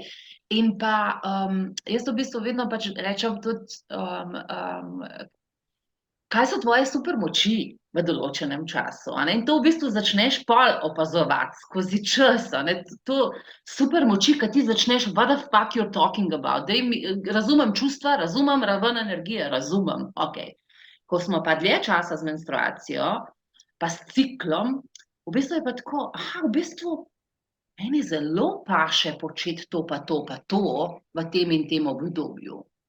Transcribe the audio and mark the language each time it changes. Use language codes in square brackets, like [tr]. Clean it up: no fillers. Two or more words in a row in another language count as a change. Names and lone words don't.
[sl] In pa jaz v bistvu vedno pač rečem tudi, kaj so tvoje supermoči v določenem času. In to v bistvu začneš pol opazovati skozi čas. To supermoči, ki ti začneš, [en] what the fuck you're talking about. [sl] Razumem čustva, razumem raven energije, razumem. Okay. Ko smo pa dlje časa z menstruacijo, pa s ciklom, v bistvu je pa tako, v bistvu meni zelo paše početi to pa to pa to v tem in tem obdobju.